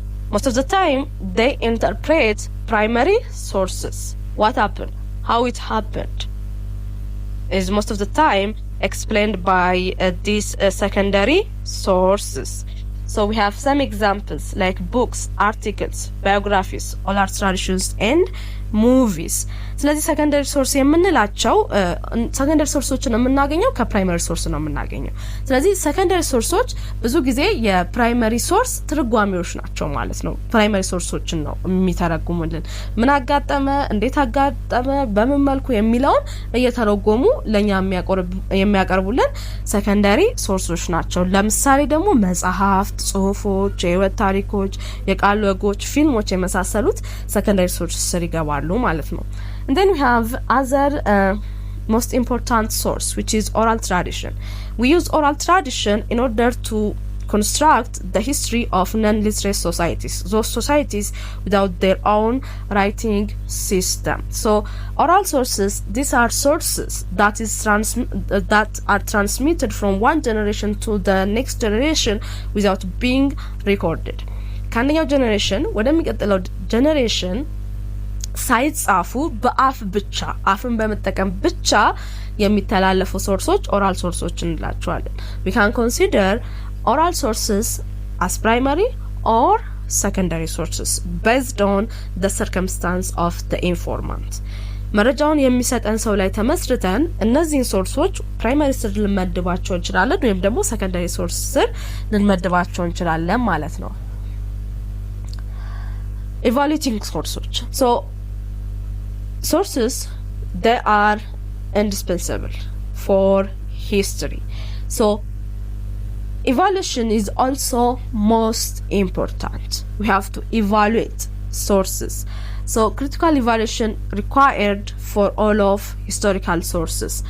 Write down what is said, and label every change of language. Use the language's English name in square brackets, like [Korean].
[English] Most of the time, they interpret primary sources. What happened? How it happened is most of the time explained by these secondary sources. So we have some examples like books, articles, biographies, oral traditions and movies. [Amharic] ስለዚህ ሰከንደሪ ሶርስ የምንላቸው ሰከንደሪ ሶርሶችን የምናገኘው ከፕራይመሪ ሶርስ ነው የምናገኘው። ስለዚህ ሰከንደሪ ሶርሶች ብዙ ጊዜ የፕራይመሪ ሶርስ ትርጓሜዎች ናቸው ማለት ነው። ፕራይመሪ ሶርሶችን ነው የሚተረጉሙልን። ምን አጋጠመ፣ እንዴት አጋጠመ፣ በምን መልኩ የሚለውን እየተረጎሙ ለኛ የሚያቀርቡልን ሰከንደሪ ሶርሶች ናቸው። ለምሳሌ ደግሞ መጽሐፍት፣ ጽሁፎች፣ የህይወት ታሪኮች፣ የቃል ወጎች፣ ፊልሞች የመሳሰሉት ሰከንደሪ ሶርስ ስር ይገባሉ ማለት ነው። [English] And then we have other most important source, which is oral tradition. We use oral tradition in order to construct the history of non-literate societies, those societies without their own writing system. So oral sources, these are sources that are transmitted from one generation to the next generation without being recorded. [Amharic] ከአንደኛው ጀነሬሽን ወደሚቀጥለው ጀነሬሽን ሳይጻፉ በአፍ ብቻ አፍን በመጠቀም ብቻ የሚተላለፉ ሶርሶች ኦራል ሶርሶች እንላቸዋለን። [English] we can consider oral sources as primary or secondary sources based on the circumstance of the informant. [Amharic] መረጃውን የሚሰጠን ሰው ላይ ተመስርተን እነዚህን ሶርሶች ፕራይመሪ ስር ልንመድባቸው እንችላለን ወይም ደግሞ ሰከንደሪ ሶርስ ስር ልንመድባቸው እንችላለን ማለት ነው። [English] evaluating sources. So sources, they are indispensable for history. So evaluation is also most important. We have to evaluate sources. So critical evaluation required for all of historical sources.